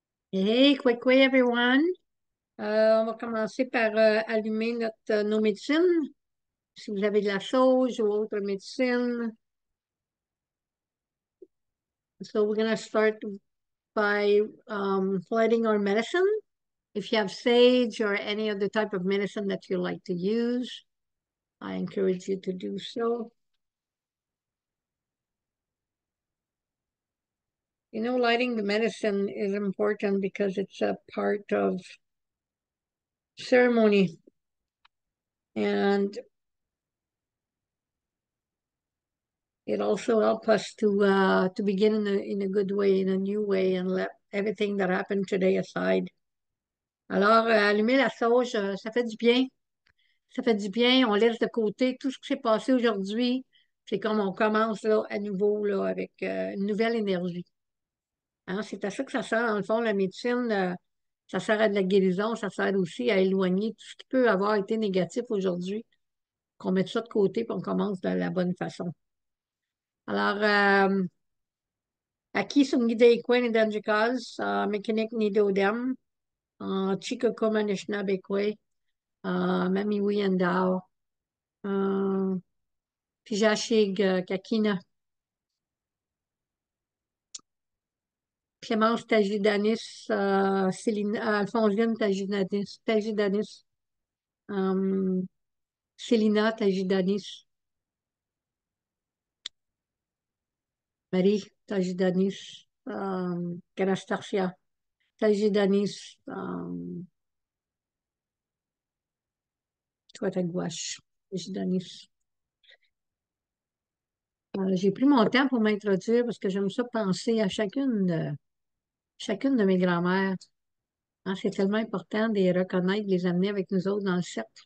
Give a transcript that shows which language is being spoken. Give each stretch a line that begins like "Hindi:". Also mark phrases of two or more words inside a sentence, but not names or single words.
English: Hey, quick, quick, everyone.
French: On va commencer par allumer nos médecines. Si vous avez de la sauge ou autre médecine.
English: So we're going to start by lighting our medicine. If you have sage or any other type of medicine that you like to use, I encourage you to do so. You know, lighting the medicine is important because it's a part of ceremony. And it also helps us to begin in a good way, in a new way, and let everything that happened today aside.
French: Alors, allumer la sauge, ça fait du bien. Ça fait du bien. On laisse de côté tout ce qui s'est passé aujourd'hui. C'est comme on commence là, à nouveau là, avec une nouvelle énergie. Hein, c'est à ça que ça sert, dans le fond, la médecine. Ça sert à de la guérison, ça sert aussi à éloigner tout ce qui peut avoir été négatif aujourd'hui, qu'on mette ça de côté et qu'on commence de la bonne façon. Alors, Aqui sumgide Queen Danjikas, Mechanic Nidodem, Chica Komanishnabeque, Mami Wiyandao, Pijashig Kakina, Clémence Tajidanis, Alphonsine Tajidanis, Célina Tajidanis, Marie Tajidanis, Ganastarcia Tajidanis, toi ta gouache, Tajidanis. J'ai pris mon temps pour m'introduire parce que j'aime ça penser à chacune de mes grand-mères. Hein, c'est tellement important de les reconnaître, de les amener avec nous autres dans le cercle.